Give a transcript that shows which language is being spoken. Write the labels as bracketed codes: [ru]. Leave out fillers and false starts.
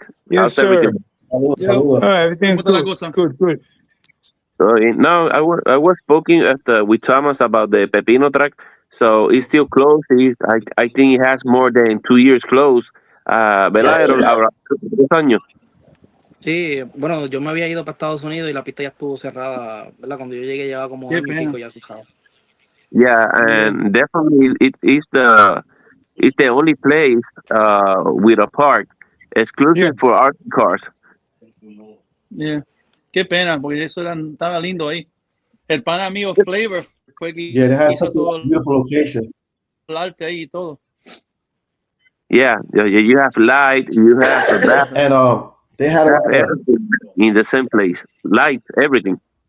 [en] Yes, sir. [es] Saludos. [en] Everything's good. Good. So, no, I was speaking with Thomas about the Pepino track. So it's still closed. I think it has more than 2 years closed. [es] ¿Verdad? Ahora 3 años. Sí, bueno, yo me había ido para Estados Unidos y la pista ya estuvo cerrada, ¿verdad? Cuando yo llegué llevaba como año y pico ya cerrada. [en] Yeah, and definitely it's the only place with a park exclusive for art cars. Yeah. [es] Qué pena, porque eso estaba lindo ahí. El pana amigo Flavor fue que [en] they have such a beautiful location. [es] El arte ahí y todo. [en] Yeah, you have light, you have the bathroom, and they had everything in the same place. Light, everything.